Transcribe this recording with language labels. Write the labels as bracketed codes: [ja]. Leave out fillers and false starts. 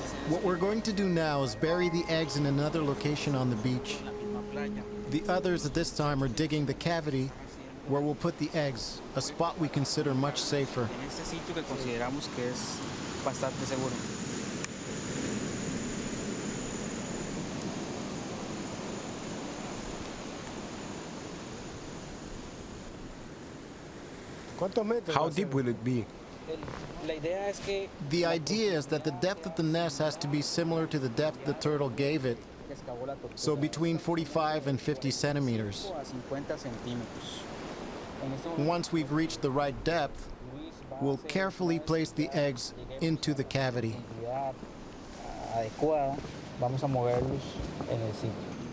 [en] What we're going to do now is bury the eggs in another location on the beach. The others at this time are digging the cavity where we'll put the eggs, a spot we consider much safer. [es] En este sitio que consideramos que es bastante seguro. [en] How deep will it be? [es] La idea es que [en] The idea is that the depth of the nest has to be similar to the depth the turtle gave it, [es] excavó la tortuga [en] so between 45 and 50 centimeters. [es] a 50 centímetros. En este momento, [en] Once we've reached the right depth, we'll carefully place the eggs into the cavity. [es] la adecuada, vamos a moverlos en el sitio.